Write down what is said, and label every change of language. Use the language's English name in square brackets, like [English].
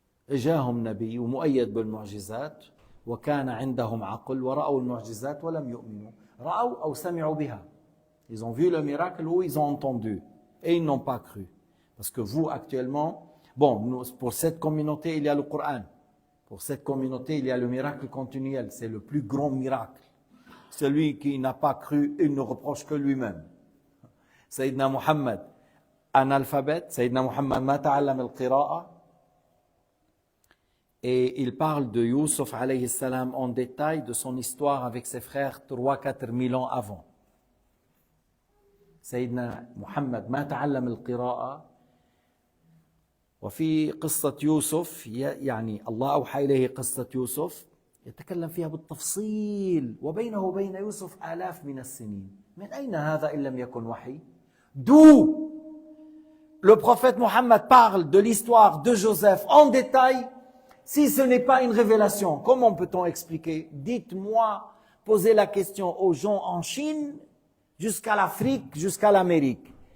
[Arabic] جاءهم نبي ومؤيد بالمعجزات وكان عندهم عقل ورأوا المعجزات ولم يؤمنوا. رأوا أو سمعوا بها. [French] Ils ont vu le miracle ou ils ont entendu et ils n'ont pas cru. Parce que vous actuellement, bon, pour cette communauté il y a le Coran. Pour cette communauté il y a le miracle continuel. C'est le plus grand miracle. Celui qui n'a pas cru, il ne reproche que lui-même. Sayyidina Muhammad, analphabète. [Arabic] Sayyidina Muhammad ma ta'allam al-qira'a. [French] Et il parle de Youssouf alayhi salam en détail de son histoire avec ses frères 3-4 000 ans avant. [Arabic] سيدنا محمد ما تعلم القراءة وفي قصة يوسف يعني الله أوحى إليه قصة يوسف يتكلم فيها بالتفصيل وبينه وبين يوسف آلاف من السنين. من أين هذا إن لم يكن وحي؟ [French] D'où le prophète Mohammed parle de l'histoire de Joseph en détail si ce n'est pas une révélation? Comment peut-on expliquer? Dites-moi, posez la question aux gens en Chine jusqu'à l'Afrique, jusqu'à l'Amérique.